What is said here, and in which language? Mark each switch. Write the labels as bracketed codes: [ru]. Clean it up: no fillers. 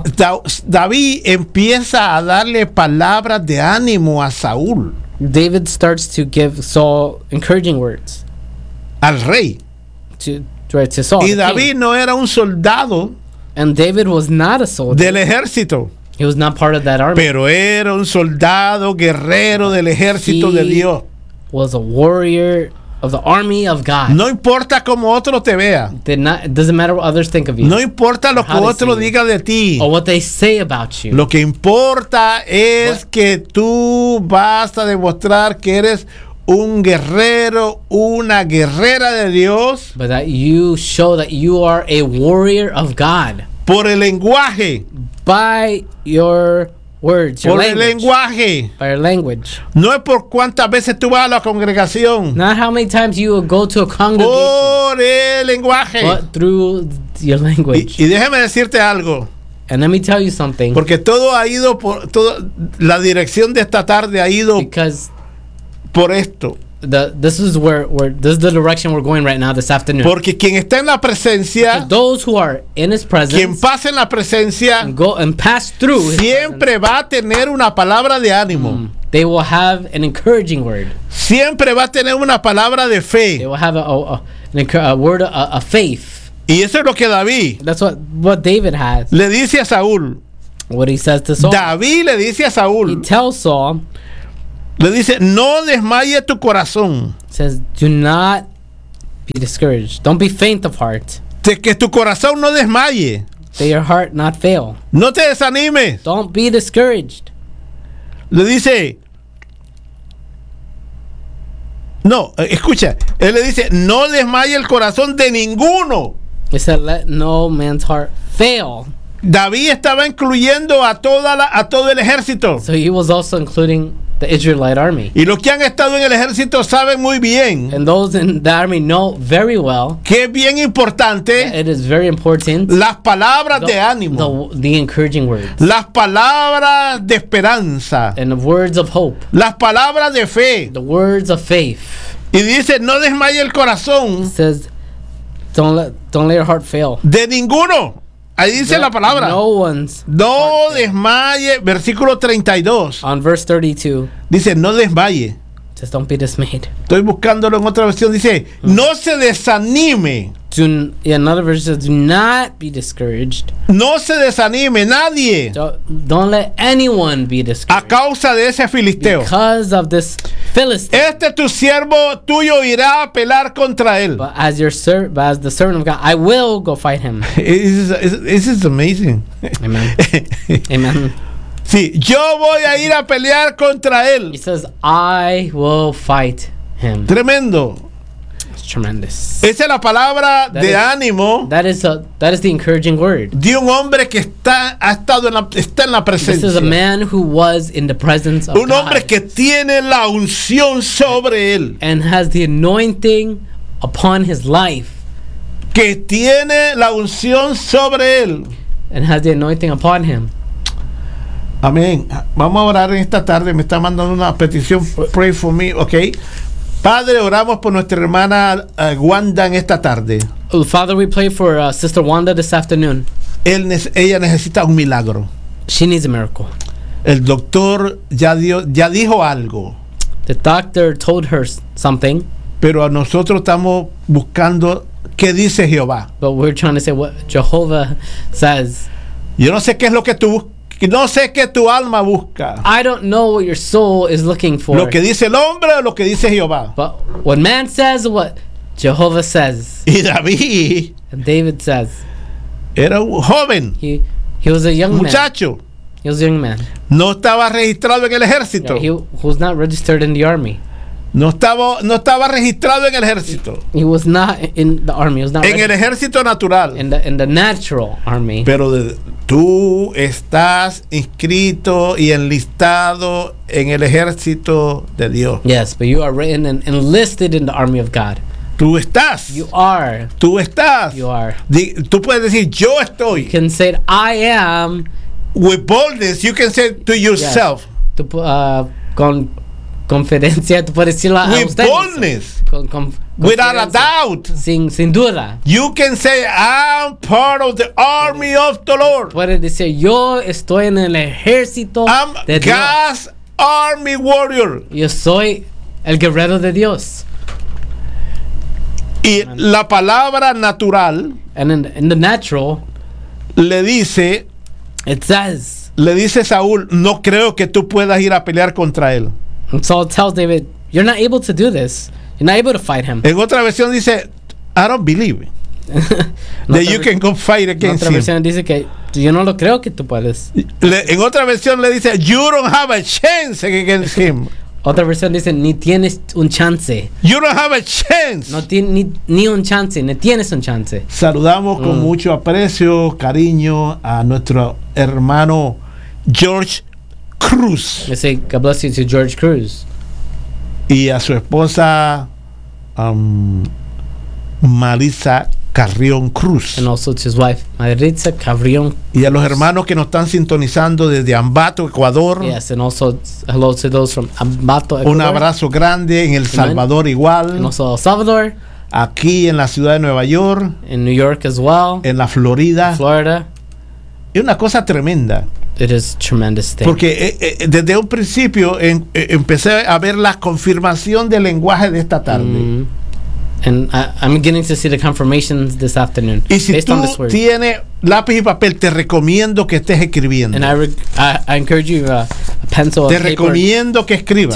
[es] David empieza a darle palabras de ánimo a Saúl. [en] David starts to give Saul encouraging words. [es] Al rey. [en] To Saul. [es] Y David no era un soldado. [en] And David was not a soldier. [es] Del ejército. [en] He was not part of that army. [es] Pero era un soldado guerrero del ejército de Dios. [en] Was a warrior of the army of God. [es] No importa cómo otro te vea. [en] Doesn't matter what others think of you. [es] No importa lo que otro diga de ti. [en] Or what they say about you. [es] Lo que importa es que tú vas a demostrar que eres un guerrero, una guerrera de Dios. [en] But that you show that you are a warrior of God. [es] Por el lenguaje. [en] By your words, your [es] por [en] language. [es] El lenguaje. [en] By your language. [es] No es por cuántas veces tú vas a la congregación. [en] Not how many times you go to a congregation. [es] Por el lenguaje. [en] But through your language. [es] Y déjame decirte algo. [en] And let me tell you something. [es] Porque todo ha ido por todo, la dirección de esta tarde ha ido. [en] Because [es] por esto. [en] This is where we're. This is the direction we're going right now this afternoon. [es] Porque quien está en la presencia, [en] because those who are in his presence, [es] quien pasa en la presencia, [en] and go and pass through, [es] siempre va a tener una palabra de ánimo. [en] They will have an encouraging word. [es] Siempre va a tener una palabra de fe. [en] They will have a word of faith. [es] Y eso es lo que David. [en] That's what David has. [es] Le dice a Saúl. [en] What he says to Saul. [es] David le dice a Saúl. [en] He tells Saul. [es] Le dice, no desmaye tu corazón. [en] Says, do not be discouraged. Don't be faint of heart. [es] De que tu corazón no desmaye. [en] That your heart not fail. [es] No te desanimes. [en] Don't be discouraged. [es] Le dice, no, escucha. Él le dice, no desmaye el corazón de ninguno. [en] He said, let no man's heart fail. [es] David estaba incluyendo a todo el ejército. [en] So he was also including the Israelite army. [es] Y los que han estado en el ejército saben muy bien. [en] And those in the army know very well. [es] Que es bien importante. [en] It is very important. [es] Las palabras de ánimo. [en] The encouraging words. [es] Las palabras de esperanza. [en] And the words of hope. [es] Las palabras de fe. [en] The words of faith. [es] Y dice, no desmaye el corazón. [en] It says, don't let your heart fail. [es] De ninguno. Ahí dice la palabra. [en] No one's. [es] No desmaye. Versículo 32. [en] On verse 32. [es] Dice, no desmaye. [en] Just don't be dismayed. [es] Estoy buscándolo en otra versión. Dice, no se desanime. [en] Another verse says, do not be discouraged. [es] No se desanime nadie. [en] Don't let anyone be discouraged. [es] A causa de ese filisteo. [en] Because of this Philistine. [es] Este tu siervo tuyo irá a pelear contra él. [en] But as your servant, as the servant of God, I will go fight him. This is amazing. Amen. Amen. [es] Sí, yo voy a ir a pelear contra él. [en] He says, I will fight him. [es] Tremendo. [en] Tremendous. [es] Esa es la palabra that de ánimo. [en] That is the encouraging word. [es] De un hombre que está en la presencia. [en] This is a man who was in the presence of [es] un hombre [en] God. [es] Que tiene la unción sobre él. [en] And has the anointing upon his life. [es] Que tiene la unción sobre él. [en] And has the anointing upon him. [es] Amén. Vamos a orar en esta tarde. Me está mandando una petición. [en] Pray for me, okay? [es] Padre, oramos por nuestra hermana Wanda en esta tarde. [en] Father, we pray for Sister Wanda this afternoon. [es] Ella necesita un milagro. [en] She needs a miracle. [es] El doctor ya dijo algo. [en] The doctor told her something. [es] Pero a nosotros estamos buscando qué dice Jehová. [en] But we're trying to say what Jehovah says. [es] Yo no sé qué es lo que tú buscas. No sé qué tu alma busca. [en] I don't know what your soul is looking for. [es] Lo que dice el hombre o lo que dice Jehová. [en] But what man says, what Jehovah says. [es] Y David. [en] And David says. [es] Era un joven. [en] He was a young [es] muchacho. [en] Man. [es] Muchacho. [en] He was a young man. [es] No estaba registrado en el ejército. [en] Yeah, he was not registered in the army. [es] No estaba registrado en el ejército. [en] He was not in the army. He was not [es] en registered. El ejército natural. [en] In the natural army. [es] Pero tú estás inscrito y enlistado en el ejército de Dios. [en] Yes, but you are written and enlisted in the army of God. [es] Tú estás. [en] You are. [es] Tú estás. [en] You are. [es] Tú puedes decir, yo estoy. [en] You can say, I am. With boldness, you can say to yourself. Yes. [es] Con confidencia, tú puedes decirlo a [en] ustedes. With boldness. Without a doubt. [es] Sin duda. [en] You can say, I'm part of the army of the Lord. [es] Puedes decir, yo estoy en el ejército de Dios. [en] I'm God's army warrior. [es] Yo soy el guerrero de Dios. Y la palabra natural. [en] And in the natural. [es] Le dice. [en] It says. [es] le dice Saúl, no creo que tú puedas ir a pelear contra él. [en] Saul tells David, you're not able to do this. You're not able to fight him. [es] En otra versión dice, [en] I don't believe that you can go fight against him. [es] En otra versión dice que yo no lo creo que tú puedes. En otra versión le dice, [en] you don't have a chance against him. [es] Otra versión dice, ni tienes un chance. [en] You don't have a chance. [es] No tienes ni un chance, ni tienes un chance. Saludamos con mucho aprecio, cariño a nuestro hermano George Cruz. [en] Let's say God bless you to George Cruz. [es] Y a su esposa Maritza Carrión Cruz. [en] And also to his wife, Maritza Carrión Cruz. [es] Y a los hermanos que nos están sintonizando desde Ambato, Ecuador. [en] Yes, and also hello to those from Ambato, Ecuador. [es] Un abrazo grande en El Salvador igual. [en] And also El Salvador. [es] Aquí en la ciudad de Nueva York. [en] In New York as well. [es] En la Florida. [en] Florida. [es] Es una cosa tremenda. [en] It is a tremendous thing. [es] Porque desde un principio empecé a ver la confirmación del lenguaje de esta tarde. Mm-hmm. [en] And I'm beginning to see the confirmations this afternoon. [es] Y si tú tienes lápiz y papel, te recomiendo que estés escribiendo. [en] And I encourage you a pencil. [es] Te recomiendo que escribas.